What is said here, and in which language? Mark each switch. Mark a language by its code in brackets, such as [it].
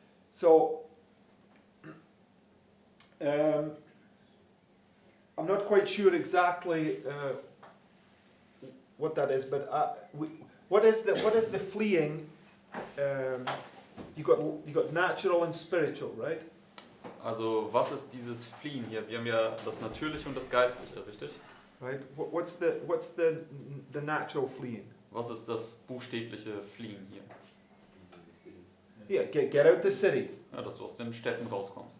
[en] So, I'm not quite sure exactly what that is, but what is the fleeing? You got natural and spiritual, right? [de] Also was ist dieses Fliehen hier? Wir haben ja das Natürliche und das Geistliche, richtig? [en] Right. What's the natural fleeing? [de] Was ist das buchstäbliche Fliehen hier? [en] Yeah, get out the cities. [de] Ja, dass du aus den Städten rauskommst.